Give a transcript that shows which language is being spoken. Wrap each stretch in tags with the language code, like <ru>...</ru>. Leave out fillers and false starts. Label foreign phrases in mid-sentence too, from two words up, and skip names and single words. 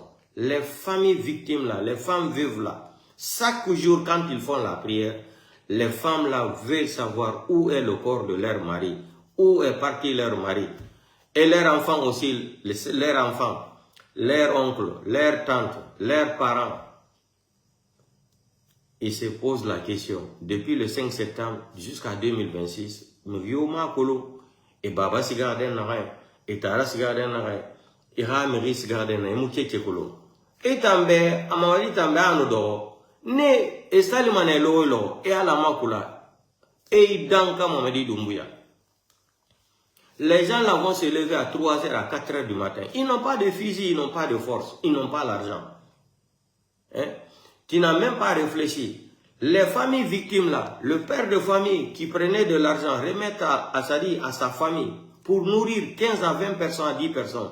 <fr>Les familles victimes là, les femmes veuves là, chaque jour quand ils font la prière, les femmes là veulent savoir où est le corps de leur mari, où est parti leur mari. Et leurs enfants aussi, leurs enfants, leurs oncles, leurs tantes, leurs parents. Ils se posent la question, depuis le 5 septembre jusqu'à 2026, nous vivons Kolo. Et Baba Sigarden Naray, et Tara Sigarden Naray, et Ramiri Sigarden Naray, Mouké Tchekolo. Et Tambe, Amawali Tambe Anodo, ne, et Salimane Lolo, et Alamakula, et Danka Mamadi Doumbouya. Les gens là vont se lever à 3h, à 4h du matin. Ils n'ont pas de fusil, ils n'ont pas de force, ils n'ont pas l'argent. Hein? Tu n'as même pas réfléchi. Les familles victimes là, le père de famille qui prenait de l'argent, remettre à sa famille pour nourrir 15 à 20 personnes, à 10 personnes.</fr>